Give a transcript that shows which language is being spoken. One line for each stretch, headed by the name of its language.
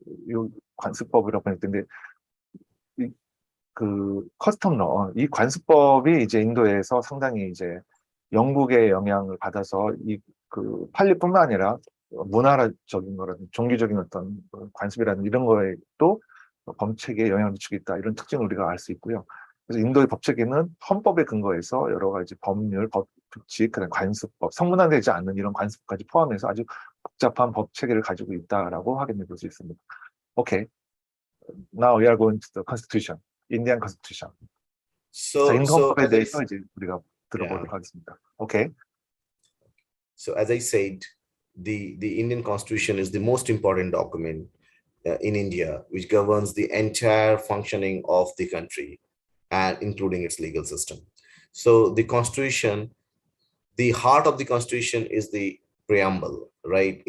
Korean: 요 관습법이라고 했는데, 그 커스텀러, 이 관습법이 이제 인도에서 상당히 이제 영국의 영향을 받아서 이 그 판례뿐만 아니라 문화적인 거라든지 종교적인 어떤 관습이라든지 이런 거에 또 법체계에 영향을 미치고 있다, 이런 특징을 우리가 알 수 있고요. 그래서 인도의 법체계는 헌법에 근거해서 여러 가지 법률, 규칙, 그다음 관습법, 성문화되지 않는 이런 관습까지 포함해서 아주 복잡한 법체계를 가지고 있다라고 확인해 볼 수 있습니다.
English: Okay, now we are going to the Constitution, Indian Constitution. So
Korean: 인헌법에 대해서 이제 우리가 들어보도록 하겠습니다.
English: Okay. So as I said, the Indian Constitution is the most important document in India, which governs the entire functioning of the country and including its legal system. So the Constitution, the heart of the Constitution is the preamble, right?